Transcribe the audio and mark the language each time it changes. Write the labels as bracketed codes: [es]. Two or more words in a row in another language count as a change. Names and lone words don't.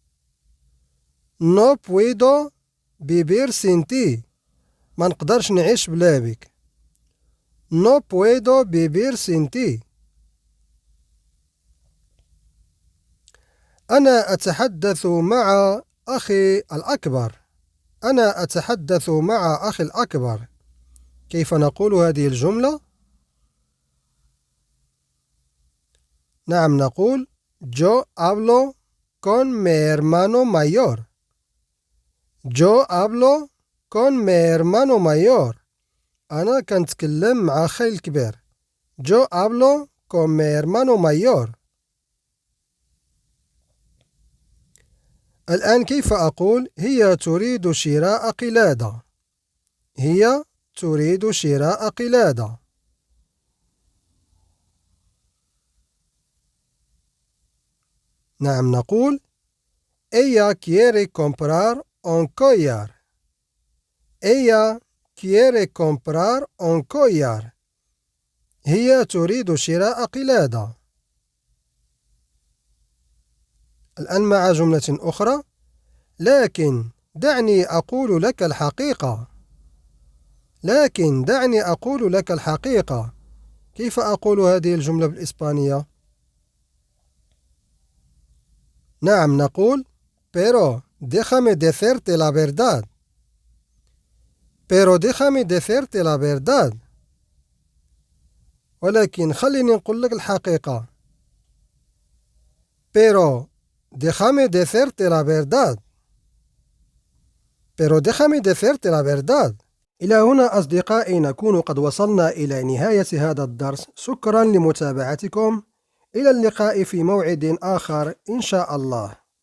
[es] No puedo vivir sin ti. [ar] ما نقدرش نعيش بلا بك. [es] No puedo vivir sin ti. [ar] أنا أتحدث مع أخي الأكبر. أنا أتحدث مع أخي الأكبر. كيف نقول هذه الجملة؟ نعم نقول [es] Yo hablo con mi hermano mayor. Yo hablo con mi hermano mayor. [ar] أنا كنتكلم مع أخي الكبير. [es] Yo hablo con mi hermano mayor. [ar] الآن كيف أقول هي تريد شراء قلادة؟ هي تريد شراء قلادة. نعم نقول [es] Ella quiere comprar un collar. Ella quiere comprar un collar. [ar] هي تريد شراء قلادة. الآن مع جملة أخرى لكن دعني أقول لك الحقيقة. لكن دعني أقول لك الحقيقة. كيف أقول هذه الجملة بالإسبانية؟ نعم نقول [es] Pero déjame decirte la verdad. Pero déjame decirte la verdad. [ar] ولكن خليني نقول لك الحقيقة. [es] Pero déjame decirte la verdad. Pero déjame decirte la verdad. [ar] إلى هنا أصدقائي نكون قد وصلنا إلى نهاية هذا الدرس. شكرا لمتابعتكم. إلى اللقاء في موعد آخر إن شاء الله.